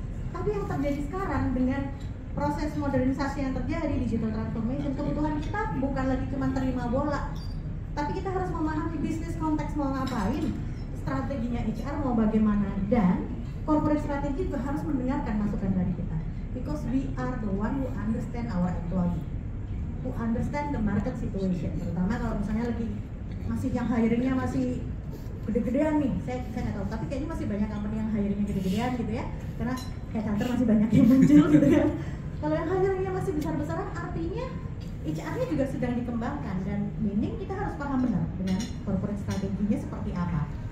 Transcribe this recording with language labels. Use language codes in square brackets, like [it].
[id] Tapi yang terjadi sekarang dengan proses modernisasi yang terjadi, digital transformation, kebutuhan kita bukan lagi cuma terima bola, tapi kita harus memahami bisnis konteks mau ngapain, strateginya HR mau bagaimana, dan corporate strategy juga harus mendengarkan masukan dari kita. [en] Because we are the one who understand our employee, who understand the market situation. [id] Terutama kalau misalnya lagi masih yang hiringnya masih gede-gedean nih, saya nggak tahu, tapi kayaknya masih banyak company yang hiringnya gede-gedean gitu ya, karena headhunter masih banyak yang muncul gitu kan. Kalau yang hiringnya masih besar-besaran, artinya HR-nya juga sedang dikembangkan, dan meaning kita harus paham benar dengan corporate strateginya seperti apa.